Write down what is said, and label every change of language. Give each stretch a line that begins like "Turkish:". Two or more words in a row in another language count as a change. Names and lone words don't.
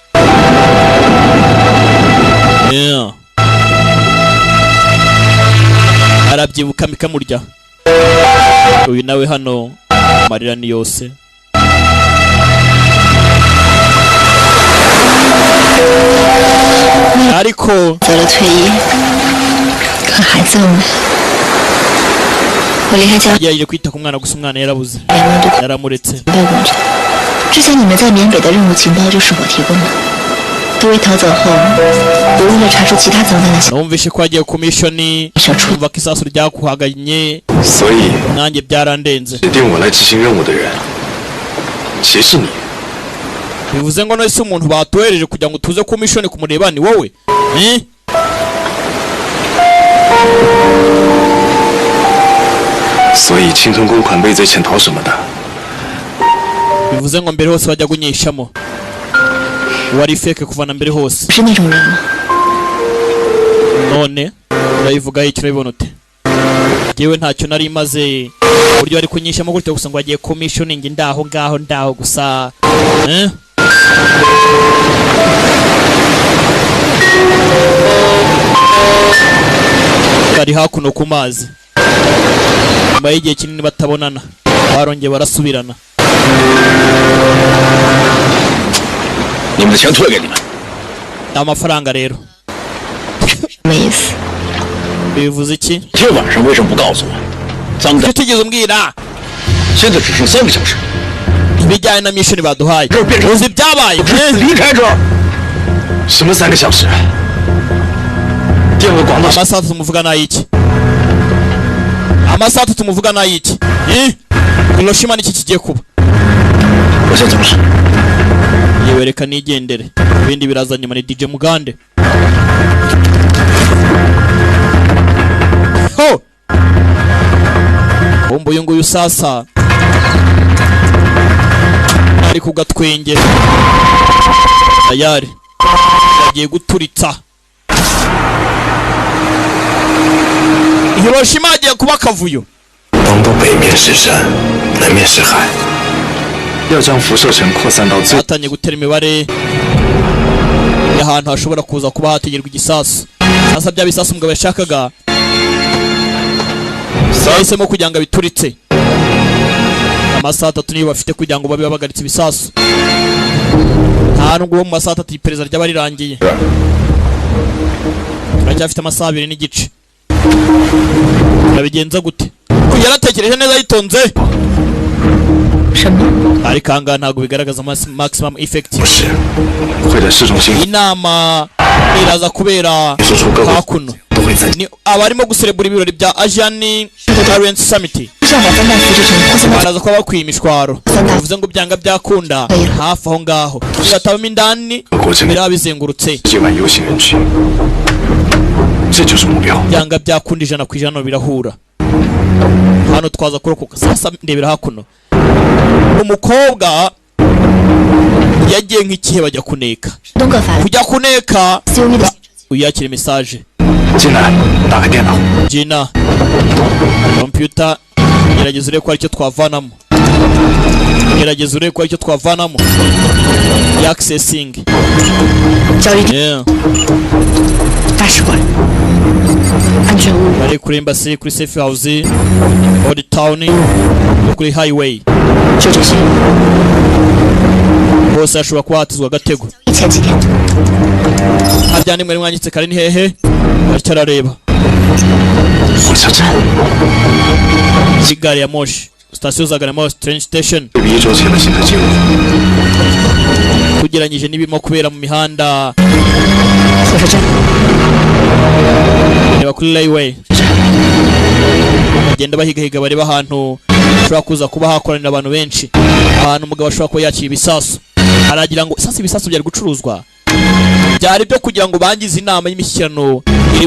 Kinyarwanda: arabyibuka mikamurya uyu nawe hano amarira ni yose ariko yaje kwita ku mwana gusa umwana yarabuze yaramuretse
Chinese: 之前你们在缅北的任务情报就是我提供的。多维逃走后，我为了查出其他脏乱的小，
Kinyarwanda: numvishe ko agiye ku mission umva ko isasu ryakuhaganye
Chinese: 所以
Kinyarwanda: nanjye byarandenze
Chinese: 指定我来执行任务的人，其实你。
Kinyarwanda: bivuze ngo nose umuntu batohereje kugira ngo tuze ku mission kumureba ni wowe
Chinese: 所以青藤公款、畏罪潜逃什么的，
Kinyarwanda: bivuze ngo mbere hose bajya gunyishamo wari fake kuva na mbere hose
Chinese: 是那种人吗？
Kinyarwanda: none urayivuga icyo urabibona ute yewe ntacyo nari maze buryo ari kunyishamo gutyo gusa ngo agiye ku missioning ndaho ngaho gusa bari hakuno ku mazi nyuma y'igihe kinini batabonana barongeye barasubirana
Chinese: 你们的钱退给你们。
Kinyarwanda: amafaranga rero
Chinese: 什么意思？
Kinyarwanda: bivuze iki
Chinese: 今天晚上为什么不告诉我？脏的，
Kinyarwanda: tutigeze umbwira
Chinese: 现在只剩3个小时，
Kinyarwanda: ibijyanye na mission baduhaye
Chinese: 这变成
Kinyarwanda: uzi ibyabaye
Chinese: 离开这儿。什么3个小时？电话广告
Kinyarwanda: amasaha atatu tumuvuga n'ayiki amasaha atatu tumuvuga n'ayiki Hiroshima niki kigiye kuba
Chinese: 我先走了。
Kinyarwanda: yewe reka nigendere ibindi biraza nyuma ni DJ Mugande ho bombo uyu nguyu sasa ari ku gatwenge tayari yagiye guturitsa Hiroshima agiye kuba akavuyo
Chinese: 东部北面是山，南面是海，要将辐射尘扩散到最
Kinyarwanda: batangiye gutera imibare y'ahantu hashobora kuza kuba hategerwa igisasu sasa bya bisasu umugabo yashakaga yahisemo kugira ngo abituritse amasaha 3 niyo bafite kugira ngo babe babagaritse ibisasu nta nubwo mu masaha 3 iperereza ryaba rirangiye turacyafite amasaha 2 n'igice babigenza gute yaratekereje neza yitonze
Chinese: 什么？
Kinyarwanda: ariko ahangaha ntabwo bigaragaza
English: maximum effect
Chinese: 不是，会在市中心
Kinyarwanda: inama iraza kubera
Chinese: 说出各个
Kinyarwanda: hakuno
Chinese: 都会在
Kinyarwanda: ni abarimo guserebura ibirori bya Asian Current Summit
Chinese: 就像把三大复制成扩散到
Kinyarwanda: baraza kuba bakwiye imishwaro bivuze ngo byanga byakunda hafi aho ngaho bigatabamo indani
Chinese: 国之内
Kinyarwanda: biraba bizengurutse
Chinese: 1 万游行人群，这就是目标。
Kinyarwanda: byanga byakunda 100% birahura hano twaza kurokoka sasa ndebera hakuno umukobwa yagiye nk'ikihe bajya kuneka
Chinese: 东个法
Kinyarwanda: kujya kuneka
Chinese: COE 的
Kinyarwanda: uyakire message
Chinese: 进来，打开电脑。
Kinyarwanda: Gina computer gerageza urebe ko aricyo twavanamo gerageza urebe ko aricyo twavanamo accessing
Chinese: 交易地 yeah 大使馆，安全屋
Kinyarwanda: bari kuri embassy kuri
English: safe house old town
Kinyarwanda: no kuri highway
Chinese: 就这些。
Kinyarwanda: bose ashobora kuba hatizwa agatego
Chinese: 前几天
Kinyarwanda: haryandi mwari mwanyitse kare ni hehe aricyo arareba
Chinese: 火车站
Kinyarwanda: muri gari ya moshi sitasiyo za gari ya moshi
English: train station
Chinese: 对比1周前的行车记录，
Kinyarwanda: tugeranyije n'ibirimo kubera mu mihanda
Chinese: 火车站，
Kinyarwanda: reba kuri highway bagenda bahigahiga bareba ahantu hashobora kuza kuba hakoranira abantu benshi ahantu umugabo ashobora kuba yakira ibisasu aragira ngo sasa ibisasu byari gucuruzwa byari byo kugira ngo bangize inama y'imishyikirano iri